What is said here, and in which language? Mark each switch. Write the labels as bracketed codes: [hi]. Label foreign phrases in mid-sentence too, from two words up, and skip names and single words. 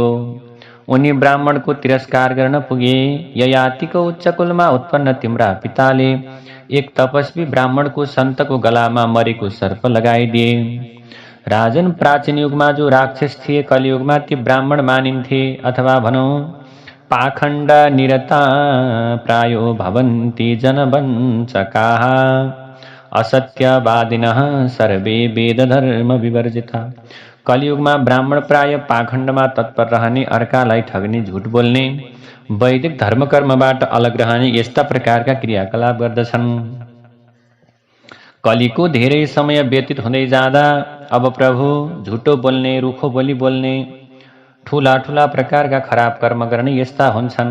[ne] उनी ब्राह्मणको तिरस्कार गर्न पुगे। ययातिको उच्च कुलमा उत्पन्न तिम्रा पिताले एक तपस्वी ब्राह्मणको सन्तको गलामा मरेको सर्प लगाइदिए। राजन, प्राचीन युगमा जो राक्षस थिए कलियुगमा ती ब्राह्मण मानिन्थे, अथवा भनौँ [sa] पाखण्ड निरता प्रायो भवन्ति जनवञ्चकाः असत्यवादिनः सर्वे वेदधर्म विवर्जिता। [ne] कलियुगमा ब्राह्मण प्राय पाखण्डमा तत्पर रहने, अर्कालाई ठग्ने, झुट बोल्ने, वैदिक धर्मकर्मबाट अलग रहने यस्ता प्रकारका क्रियाकलाप गर्दछन्। कलिको धेरै समय व्यतीत हुँदै जाँदा अब प्रभु झुटो बोल्ने, रुखो बोली बोल्ने, ठूला ठूला प्रकारका खराब कर्म गर्ने यस्ता हुन्छन्।